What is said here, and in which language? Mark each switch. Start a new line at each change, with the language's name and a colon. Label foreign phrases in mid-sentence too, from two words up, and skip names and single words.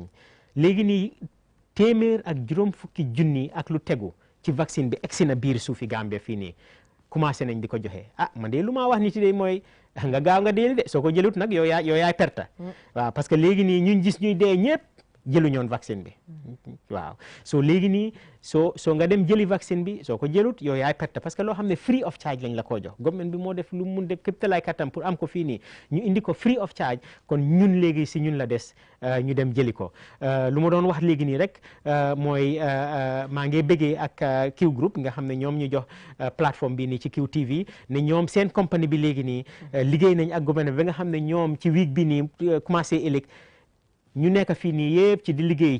Wolof: léegi nii téeméer ak juróom fukki junni ak lu tegu ci vaccine bi egsi na biir suufi Gambia fii nii commencé nañ di ko joxe ah man de lu ma wax nit yi de mooy nga gaaw nga dee de soo ko jëlut nag yow yaay perte. waaw parce que léegi nii ñun gis ñuy dee ñëpp jëlu ñoon vaccine bi. waaw soo léegi nii soo nga dem jëli vaccine bi soo ko jëlut yow yaay perte parce que loo xam ne
English: free of charge
Wolof: lañ la koo jox government bi moo def lu mun def képp talaay kattam pour am ko fii nii ñu indi ko
English: free of charge
Wolof: kon ñun léegi si ñun la des ñu dem jëli ko. lu ma doon wax léegi nii rek mooy maa ngi bëggee ak Q Group nga xam ne ñoom ñu jox plateforme bi nii ci QTV ne ñoom seen compagnie bi léegi nii liggéey nañ ak gouvernement bi nga xam ne ñoom ci week bi nii commencé ëllëg ñu nekk fii nii yëpp ci di liggéey